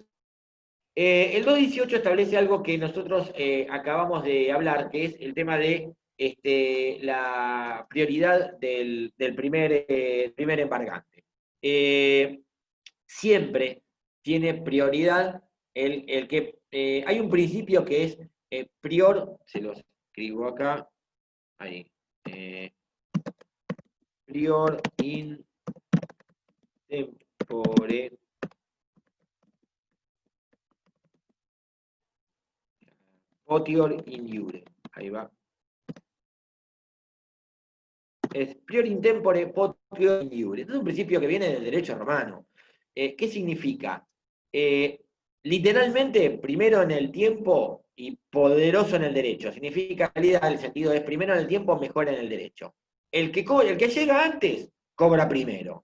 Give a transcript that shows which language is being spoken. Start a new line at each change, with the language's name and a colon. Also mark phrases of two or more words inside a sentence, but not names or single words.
Spanish: El 218 establece algo que nosotros acabamos de hablar, que es el tema de la prioridad del primer embargante. Siempre tiene prioridad el que... hay un principio que es prior, se los escribo acá, ahí,
Latin: prior in tempore potior in iure.
Spanish: Ahí va. Es
Latin: prior in tempore potior in iure.
Spanish: Este es un principio que viene del derecho romano. ¿Qué significa? Literalmente, primero en el tiempo y poderoso en el derecho. Significa, en realidad, el sentido es primero en el tiempo, mejor en el derecho. El que llega antes, cobra primero.